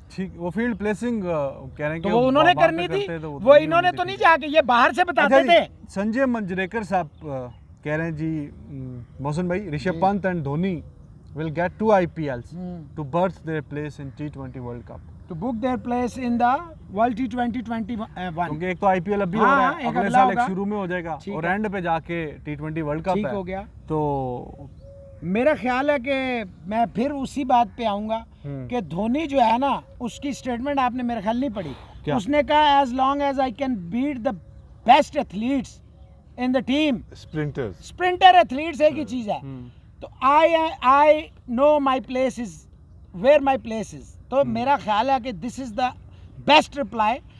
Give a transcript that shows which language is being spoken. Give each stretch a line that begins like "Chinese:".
Hindi: ठीक, वो field placing कह रहे हैं तो कि वो उन्होंने करनी थी, वो इन्होंने तो नहीं जाके, ये बाहर से बताते थे। संजय मंजरेकर साहब कह रहे हैं जी, मोहसिन भाई, Rishabh Pant and Dhoni
English: will get 2 IPLs to birth their place in T20 World Cup. To book their place in the World T20 21.
Hindi: क्योंकि एक तो IPL अभी हो रहा है, अगले साल एक शुरू में हो जाएगा और एंड पे जाके T20 वर्ल्ड कप ठीक है। हो गया। तो मेरा ख्याल है कि मैं फिर उसी बात पे आऊंगा कि धोनी जो है ना, उसकी स्टेटमेंट आपने मेरा ख्याल नहीं पढ़ी। उसने कहा
English: as long as I can beat the best athletes in the team,
Hindi: sprinter athletes एक ही चीज है, तो
English: I know my place is
Hindi: where my place is, तो मेरा ख्याल है कि
English: This is the best reply.